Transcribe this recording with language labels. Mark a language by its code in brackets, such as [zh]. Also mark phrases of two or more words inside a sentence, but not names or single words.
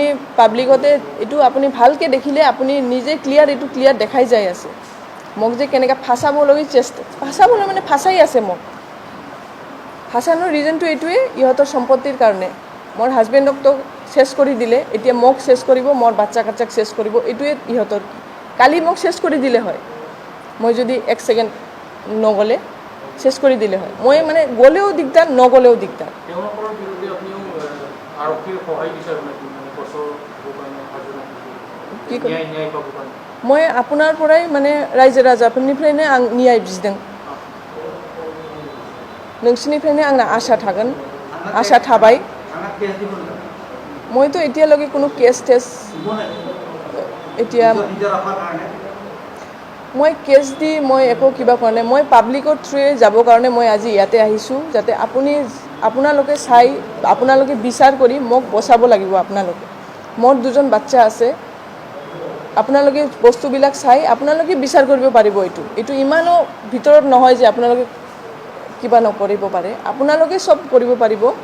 [as] পাব্লিকতে এইটো আপুনি ভালকৈ দেখিলে আপুনি নিজে এইটো ক্লিয়াৰ দেখাই যাই আছে মোক যে কেনেকৈ ফাঁচাবলৈ চেষ্টা ফাঁচাবলৈ মানে ফাঁচাই আছে মোক ফাঁচানোৰ ৰিজনটো এইটোৱে ইহঁতৰ সম্পত্তিৰ কাৰণে মোৰ হাজবেণ্ডকতো চেছ কৰি দিলে এতিয়া মোক চেছ কৰিব মোৰ বাচ্চা কাচ্চাক চেছ কৰিব এইটোৱে ইহঁতৰ কালি মোক চেছ কৰি দিলে হয় মই যদি 1 ছেকেণ্ড নগ'লে চেছ কৰি দিলে হয় মই মানে গ'লেও দিগদাৰ নগ'লেও দিগদাৰ মই আপোনাৰ পৰাই মানে [brx] रायजो राजाफोरनिफ्रायनो आं न्याय बिदों नोंसिनिफ्रायनो आंना आसा थागोन आसा थाबाय [as] মইতো এতিয়ালৈকে কোনো কেছ টেছ এতিয়া মই কেছ দি মই একো কিবা কৰা নাই মই পাব্লিকৰ থ্ৰুৱে যাবৰ কাৰণে মই আজি ইয়াতে আহিছোঁ যাতে আপোনালোকে চাই আপোনালোকে বিচাৰ কৰি মোক বচাব লাগিব আপোনালোকে মোৰ 2জন বাচ্চা আছে আপোনালোকে বস্তুবিলাক চাই আপোনালোকে বিচাৰ কৰিব পাৰিব এইটো ইমানো ভিতৰত নহয় যে আপোনালোকে কিবা নকৰিব পাৰে আপোনালোকে সব কৰিব পাৰিব